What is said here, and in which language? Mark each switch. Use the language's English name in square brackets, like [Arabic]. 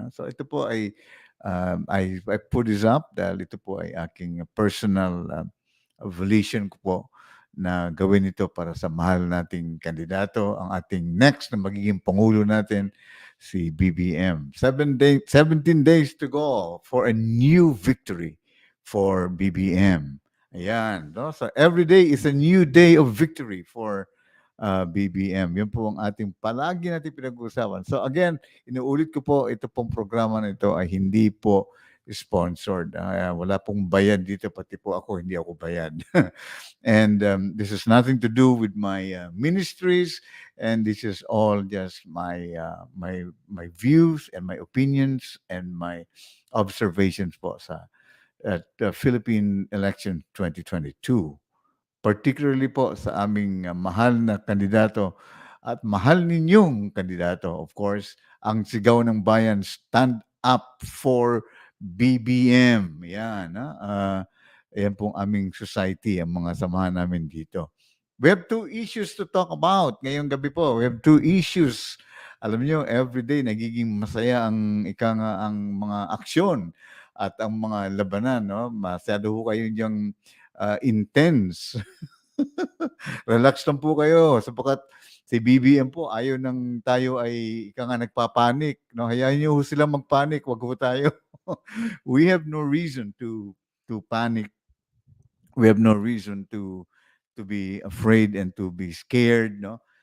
[Filipino] No? So ito po ay [English] I put this up [Filipino] dahil ito po ay aking personal volition ko po na gawin ito para sa mahal nating kandidato, ang ating next na magiging pangulo natin, si BBM. [English] 17 days to go for a new victory for BBM. Ayan. No? So every day is a new day of victory for BBM. [Filipino] Yun po ang ating palagi natin pinag-uusapan. So again, inuulit ko po, ito pong programa na ito ay hindi po sponsored. Wala pong bayad dito, pati po ako, hindi ako bayad. [English] And this has nothing to do with my ministries, and this is all just my views and my opinions and my observations po sa Philippine election 2022. [Filipino] Particularly po sa aming mahal na kandidato at mahal ninyong kandidato, of course, ang sigaw ng bayan, [English] stand up for BBM. [Filipino] Yan. Ayan pong aming society, ang mga samahan namin dito. [English] We have two issues to talk about [Filipino] ngayong gabi po. [English] We have two issues. [Filipino] Alam niyo, everyday nagiging masaya ang ang mga aksyon at ang mga labanan. No? Masyado ho kayo diyang intense. Relax lang po kayo sapagkat si BBM po ayaw nang tayo ay nagpapanik. No? Hayaan niyo sila magpanik, wag ho tayo. [English] We have no reason to panic. We have no reason to be afraid and to be scared, no?